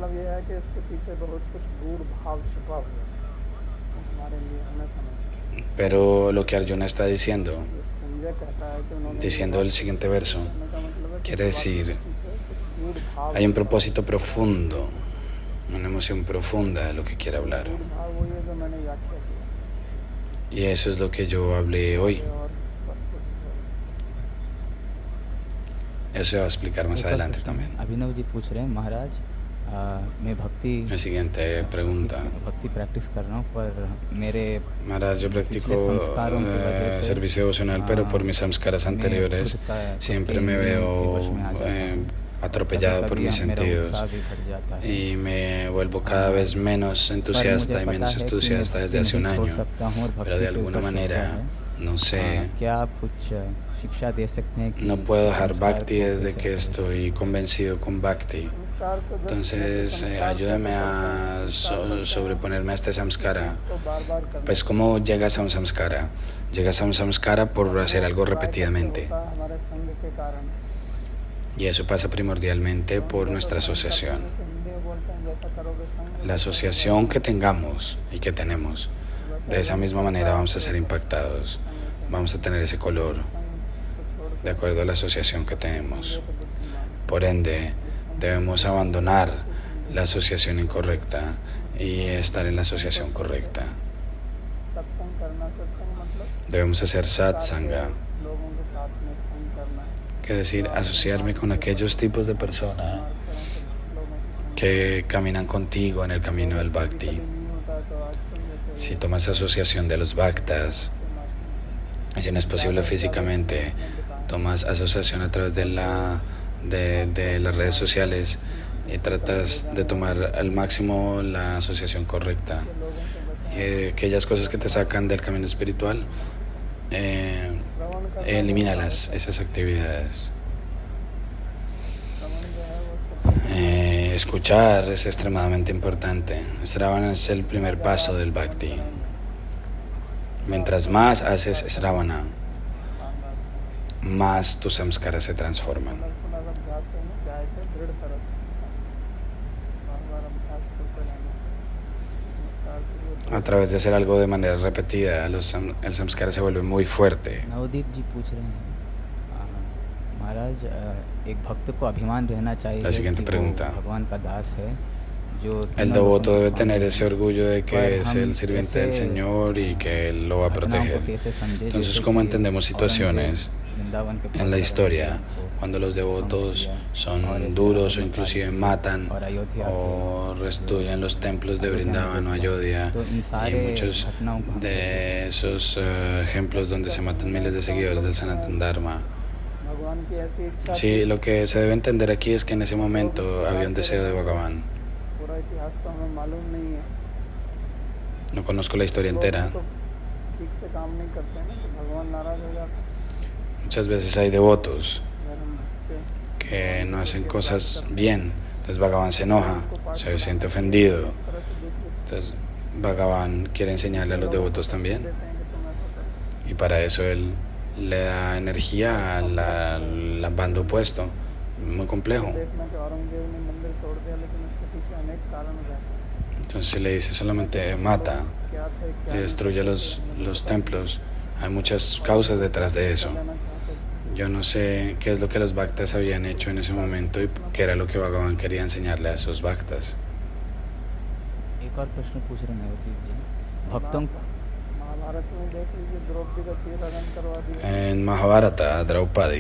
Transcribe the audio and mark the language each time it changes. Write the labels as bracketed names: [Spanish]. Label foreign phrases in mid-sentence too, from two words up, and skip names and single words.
[Spanish] Pero lo que Arjuna está diciendo el siguiente verso, quiere decir, hay un propósito profundo, una emoción profunda de lo que quiere hablar. Y eso es lo que yo hablé hoy. Eso se va a explicar más adelante también. [Hindi] अभिनव जी पूछ रहे हैं, महाराज मैं भक्ति [Spanish] La siguiente pregunta. [Hindi] भक्ति प्रैक्टिस कर रहा हूँ, पर मेरे [Spanish] Maharaj, yo practico servicio devocional, pero por mis samskaras anteriores siempre me veo atropellado por mis sentidos y me vuelvo cada vez menos entusiasta y menos entusiasta desde hace un año. Pero de alguna manera, no sé, no puedo dejar Bhakti desde que estoy convencido con Bhakti. [Hindi] संस्कार को जब [Spanish] Entonces, [Hindi] संस्कार [Spanish] ayúdame [Hindi] कैसे [Spanish] a sobreponerme a este samskara. [Hindi] तो बार बार करना [Spanish] Pues, ¿cómo llegas a un samskara? Llegas a un samskara por hacer algo repetidamente. [Hindi] होता है हमारे संग के कारण [Spanish] Y eso pasa primordialmente por nuestra asociación. [Hindi] जैसे हिंदी में बोलते हैं जैसा करोगे संग [Spanish] La asociación que tengamos y que tenemos, de esa misma manera vamos a ser impactados. Vamos a tener ese color de acuerdo a la asociación que tenemos. Por ende, debemos abandonar la asociación incorrecta y estar en la asociación correcta. [Hindi] सत्संग करना सत्संग मतलब [Spanish] Debemos hacer satsanga, [Hindi] लोगों के साथ में संग करना [Spanish] que decir, asociarme con aquellos tipos de personas [Hindi] लोगों की [Spanish] que caminan contigo en el camino del bhakti. [Hindi] नहीं होता है तो आजकल जैसे [Spanish] Si tomas asociación de los bhaktas, y si no es posible físicamente, tomas asociación a través de las redes sociales y tratas de tomar al máximo la asociación correcta. Y aquellas cosas que te sacan del camino espiritual, elimínalas, esas actividades. Escuchar es extremadamente importante. Sravana es el primer paso del bhakti. Mientras más haces Sravana, más tus samskaras se transforman. [Hindi] अभ्यास है ना जाए थे दृढ़ तरह से बार बार अभ्यास करते रहना संस्कार के लिए [Spanish] A través de hacer algo de manera repetida, el samskara se vuelve muy fuerte. [Hindi] नवदीप जी पूछ रहे हैं महाराज एक भक्त को अभिमान रहना चाहिए [Spanish] La siguiente [Hindi] कि वो [Spanish] pregunta. [Hindi] भगवान का दास है जो [Spanish] El [Hindi] तीनों [Spanish] devoto [Hindi] लोकों [Spanish] debe [Hindi] में [Spanish] tener [Hindi] स्वामी [Spanish] ese [Hindi] है। [Spanish] orgullo de que [Hindi] पर [Spanish] es [Hindi] हम [Spanish] el sirviente del [Hindi] ऐसे [Spanish] Señor y que Él lo va a [Hindi] घटनाओं को [Spanish] proteger. [Hindi] कैसे समझे [Spanish] Entonces, [Hindi] जैसे [Spanish] ¿cómo [Hindi] कि [Spanish] entendemos situaciones [Hindi] औरंगजेब वृंदावन के [Spanish] en la [Hindi] बहुत सारे [Spanish] historia [Hindi] लोगों को [Spanish] cuando los devotos [Hindi] और [Spanish] son [Hindi] ऐसे [Spanish] duros o [Hindi] और [Spanish] inclusive matan [Hindi] और अयोध्या [Spanish] o destruyen los templos de [Hindi] अयोध्या में [Spanish] Vrindavan o [Hindi] देखते हैं। [Spanish] Ayodhya? [Hindi] तो इन [Spanish] Y [Hindi] सारे [Spanish] muchos [Hindi] घटनाओं को हम कैसे [Spanish] de esos ejemplos donde se matan miles de seguidores del Sanatan Dharma. [Hindi] भगवान की ऐसी इच्छा [Spanish] Sí, lo que se debe entender aquí es que en ese momento había un deseo de Bhagavan. [Hindi] पूरा इतिहास तो हमें मालूम नहीं है [Spanish] No conozco la historia [Hindi] लोग [Spanish] entera. [Hindi] तो ठीक से काम नहीं करते हैं ना तो भगवान नाराज हो जाते हैं [Spanish] Muchas veces hay devotos [Hindi] अगर हम भक्ति [Spanish] que no hacen cosas bien. Entonces Bhagavan se enoja, se siente ofendido. [Hindi] इस तरह से दूसरे [Spanish] Entonces Bhagavan quiere enseñarle a los devotos también. [Hindi] देते हैं कि तुम ऐसा करो [Spanish] Y para eso él le da energía al bando opuesto. Muy complejo. [Hindi] देखना कि औरंगजेब ने मंदिर तोड़ दिया लेकिन उसके पीछे अनेक कारण रहते हैं [Spanish] Entonces le dice solamente mata [Hindi] क्या थे [Spanish] y [Hindi] क्या [Spanish] destruye los templos. Hay muchas causas detrás de eso. [Hindi] लेना चाहते थे [Spanish] Yo no sé qué es lo que los bhaktas habían hecho en ese momento y qué era lo que Bhagavan quería enseñarle a esos bhaktas. [Hindi] एक और प्रश्न पूछ रहे हैं नवदीप जी भक्तों महाभारत में देख लीजिए द्रौपदी का सिर हरण करवा दिया [Spanish] En Mahabharata, Draupadi